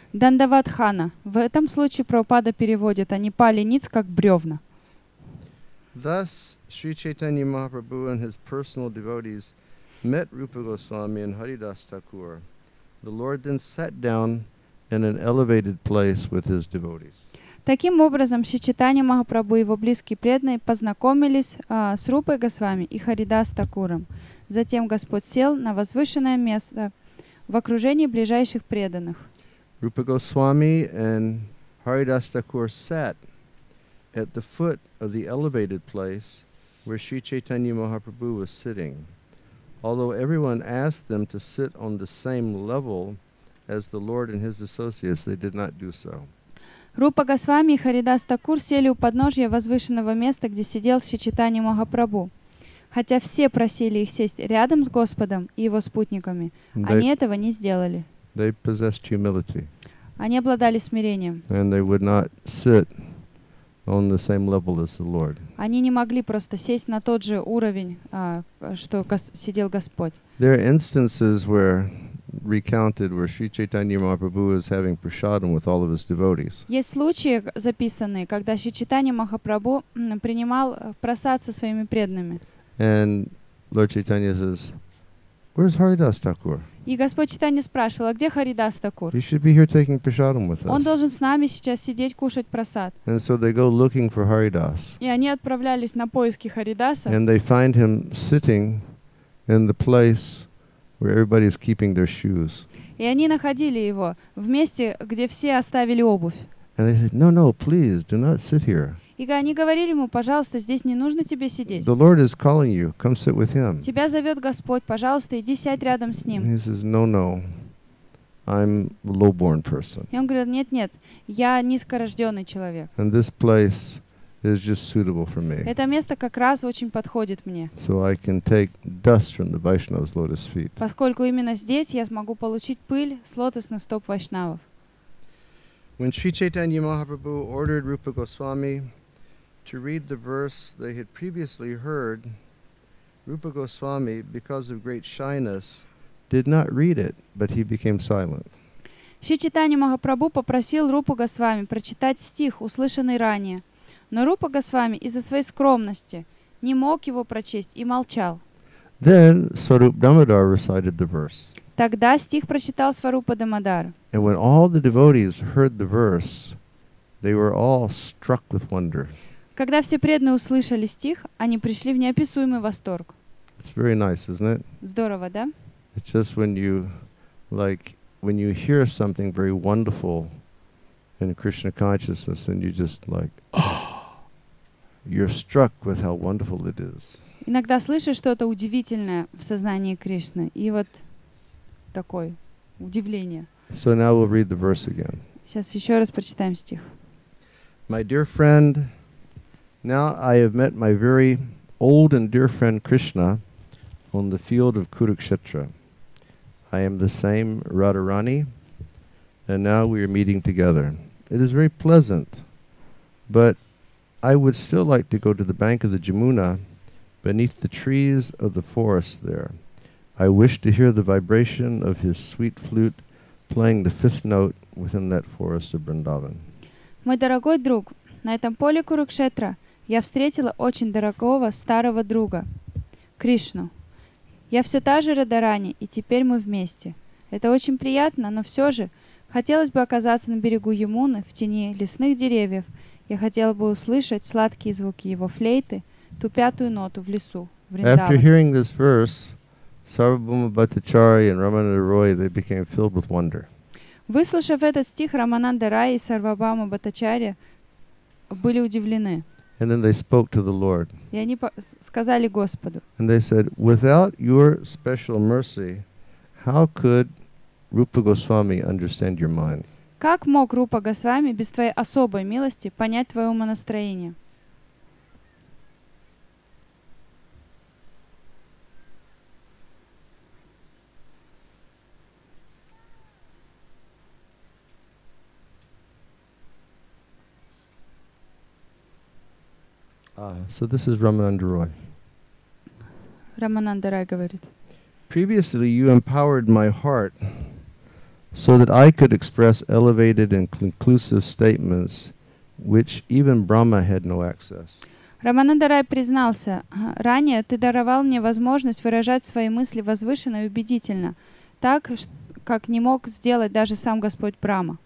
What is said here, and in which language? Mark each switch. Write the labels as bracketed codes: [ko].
[ru] Дандават Хана. В этом случае Прабхупада переводит, они пали ниц, как бревна. [en] Thus, Sri Chaitanya Mahaprabhu and his personal devotees met Rupa Goswami and Haridas Thakur. The Lord then sat down in an elevated place with his devotees. [ru] Таким образом, Шри Чайтанья Махапрабху и его близкие преданные познакомились с Рупой Госвами и Харидас Такуром. Затем Господь сел на возвышенное место в окружении ближайших преданных. [en] Rupa Goswami and Haridas Thakur sat at the foot of the elevated place where Sri Chaitanya Mahaprabhu was sitting. Although everyone asked them to sit on the same level as the Lord and his associates, they did not do so. [ru] Рупа Госвами и Харидас Такур сели у подножья возвышенного места, где сидел Шри Чайтанья Махапрабху. Хотя все просили их сесть рядом с Господом и его спутниками, они этого не сделали. [en] They possessed humility. [ru] Они обладали смирением. [en] And they would not sit on the same level as the Lord. [ru] Они не могли просто сесть на тот же уровень, что сидел Господь. [en] There are instances where recounted where Sri Chaitanya Mahaprabhu is having prasadam with all of his devotees. [ru] Есть случаи записанные, когда Шри Чайтанья Махапрабху принимал прасад со своими преданными. [en] And Lord Chaitanya says, "Where's Haridas Thakur? [ru] И Господь Чайтанья спрашивал, а где Харидас Такур? [en] He should be here taking prasadam with [ru] Он [en] us." [ru] должен с нами сейчас сидеть, кушать прасад. [en] And so they go looking for Haridas. [ru] И они отправлялись на поиски Харидаса. [en] And they find him sitting in the place where everybody is keeping their shoes. [ru] И они находили его в месте, где все оставили обувь. [en] And they said, "No, please, do not sit here. [ru] И они говорили ему, пожалуйста, здесь не нужно тебе сидеть. [en] The Lord is calling you. Come sit with him." [ru] Тебя зовет Господь, пожалуйста, иди сядь рядом с [en] And [ru] ним. [en] he says, "No, I'm a low-born person. [ru] И он говорит, нет, я низкорожденный человек. [en] And this place is just suitable for me. [ru] Это место как раз очень подходит мне, [en] So I can take dust from the Vaishnav's lotus feet." [ru] поскольку именно здесь я смогу получить пыль с лотосных стоп вайшнавов. [en] When Sri Chaitanya Mahaprabhu ordered Rupa Goswami to read the verse they had previously heard, Rupa Goswami, because of great shyness, did not read it, but he became silent. [ru] Шри Чайтанья Махапрабху попросил Рупу Госвами прочитать стих, услышанный ранее. Но Рупа Госвами из-за своей скромности не мог его прочесть и молчал. [en] Then Swarup Damodar recited the verse. [ru] Тогда стих прочитал Сварупа Дамодар. [en] And when all the devotees heard the verse, they were all struck with wonder. [ru] Когда все преданные услышали стих, они пришли в неописуемый восторг. [en] It's very nice, isn't it? [ru] Здорово, да? [en] It's just when you hear something very wonderful in Krishna consciousness, and you just you're struck with how wonderful it is. [ru] Иногда слышишь что-то удивительное в сознании Кришны, и вот такое удивление. [en] So now we'll read the verse again. [ru] Сейчас еще раз прочитаем стих. [en] My dear friend, now I have met my very old and dear friend Krishna on the field of Kurukshetra. I am the same Radharani, and now we are meeting together. It is very pleasant, but I would still like to go to the bank of the Jamuna beneath the trees of the forest there. I wish to hear the vibration of his sweet flute playing the fifth note within that forest of Vrindavan. [ru] Мой дорогой друг, на этом поле Курукшетра я встретила очень дорогого старого друга, Кришну. Я все та же Радharani, и теперь мы вместе. Это очень приятно, но все же хотелось бы оказаться на берегу Ямуны, в тени лесных деревьев. Я хотела бы услышать сладкие звуки его флейты, ту пятую ноту в лесу, [en] After [ru] Вриндаван. [en] hearing this verse, Sarvabhauma Bhattacharya and Ramananda Roy, they became filled with wonder. [ru] Выслушав этот стих, Рамананда Рай и Сарвабхаума Бхаттачарья были удивлены. [en] And then they spoke to the Lord. [ru] И они сказали Господу, [en] And they said, "Without your special mercy, how could Rupa Goswami understand your mind?" [ru] как мог Рупа Госвами без твоей особой милости понять твое умонастроение? [en] So this is Ramananda Roy. [ru] Рамананда Рай говорит. [en] Previously, you empowered my heart so that I could express elevated and conclusive statements which even Brahma had no access. [ru] Рамананда Рай признался, ранее ты даровал мне возможность выражать свои мысли возвышенно и убедительно, так, как не мог сделать даже сам Господь Брахма.